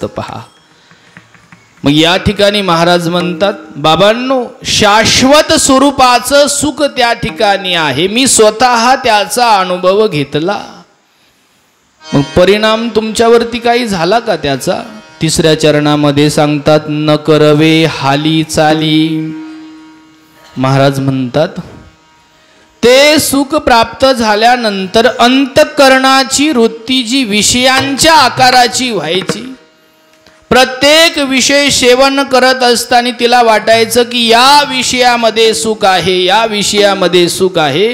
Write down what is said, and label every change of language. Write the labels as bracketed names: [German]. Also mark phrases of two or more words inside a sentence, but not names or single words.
[Marathi] पहा, मग या ठिकाणी महाराज म्हणतात, बाबांनो, शाश्वत स्वरूपाचं सुख त्या ठिकाणी आहे. मी स्वतः त्याचा अनुभव घेतला. मग परिणाम तुमच्यावरती काही झाला का त्याचा? तिसऱ्या चरणामध्ये सांगतात, न करवे हाली चाली. महाराज म्हणतात, ते सुख प्राप्त झाल्यानंतर अंतःकरणाची वृत्ती जी विषयांच्या आकाराची व्हायची, प्रत्येक विषय सेवन करत असताना तिला वाटायचं की या विषयामध्ये सुख आहे, या विषयामध्ये सुख आहे.